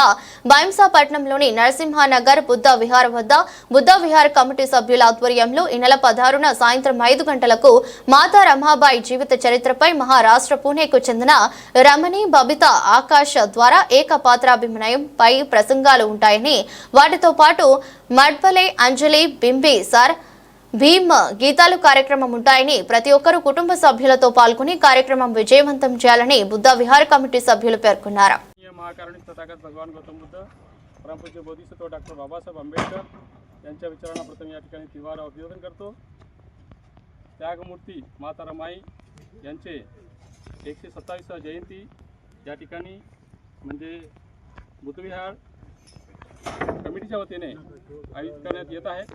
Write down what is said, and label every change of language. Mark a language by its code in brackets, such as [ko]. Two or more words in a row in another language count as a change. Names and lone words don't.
[te] బైంసాపట్నంలోని నరసింహానగర్ బుద్ధ విహార్ వద్ద బుద్ధ విహార్ కమిటీ సభ్యుల ఆధ్వర్యంలో ఈ నెల 16న సాయంత్రం 5 గంటలకు మాతా రమాబాయి జీవిత చరిత్రపై మహారాష్ట్ర పూణేకు చెందిన రమణి బబిత ఆకాశ్ ద్వారా ఏకపాత్రాభినయం పై ప్రసంగాలు ఉంటాయని, వాటితో పాటు మడ్బలే అంజలి బింబి సార్ భీమ్ గీతాలు కార్యక్రమం ఉంటాయని, ప్రతి ఒక్కరూ కుటుంబ सभ्युలతో పాల్గొని కార్యక్రమం విజయవంతం చేయాలని బుద్ధ విహార్ కమిటీ సభ్యులు పేర్కొన్నారు. [mr] महाकारुणिक तथागत भगवान गौतम बुद्ध, परमपूज्य बोधिसत्व डॉक्टर बाबासाहेब आंबेडकर यांच्या विचारांप्रथम या ठिकाणी तीव्र अभिवादन करतो. त्यागमूर्ती माता रमाई यांचे 127वी जयंती या ठिकाणी म्हणजे बुद्धविहार कमिटीच्या वतीने आयोजित करण्यात येत आहे.